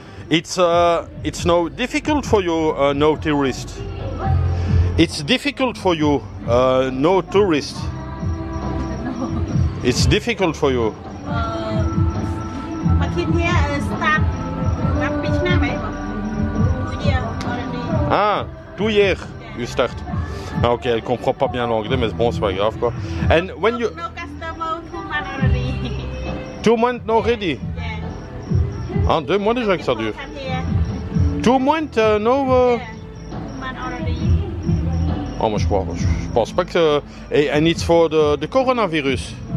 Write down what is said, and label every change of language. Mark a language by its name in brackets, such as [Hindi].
[English] It's now difficult for you, no tourist. It's difficult for you, no tourist. It's difficult for you. My kid here start beach now, right? 2 years already. Ah, 2 years you start. [French] Ah, ok, elle comprend pas bien l'anglais, mais bon, c'est pas grave quoi. [English] And when you... No customer, 2 months already. 2 months already? Yeah. [French] Ah, 2 mois déjà que ça dure. [English] Come here. 2 months, no... Yeah. 2 months already. [French] Oh, moi je pense pas que... [English] And it's for the coronavirus.